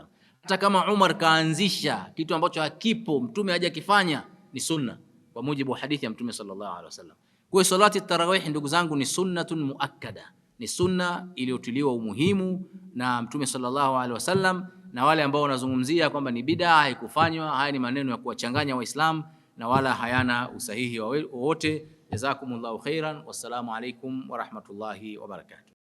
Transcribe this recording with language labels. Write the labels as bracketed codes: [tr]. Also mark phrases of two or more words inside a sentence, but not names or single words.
[sw] Hata kama Umar kaanzisha kitu ambacho hakipo, Mtume hajakifanya, ni sunna kwa mujibu wa hadithi ya Mtume [ar] صلى الله عليه وسلم. [sw] Kwa hiyo [ar] صلاة التراويح [sw] ndugu zangu ni [ar] سنة مؤكدة, [sw] ni sunna iliyotiliwa umuhimu na Mtume [ar] صلى الله عليه وسلم, [sw] na wale ambao wanazungumzia kwamba ni bid'a haikufanywa, haya ni maneno ya kuwachanganya Waislamu na wala hayana usahihi wowote. [ar] جزاكم الله خيرا، والسلام عليكم ورحمة الله وبركاته.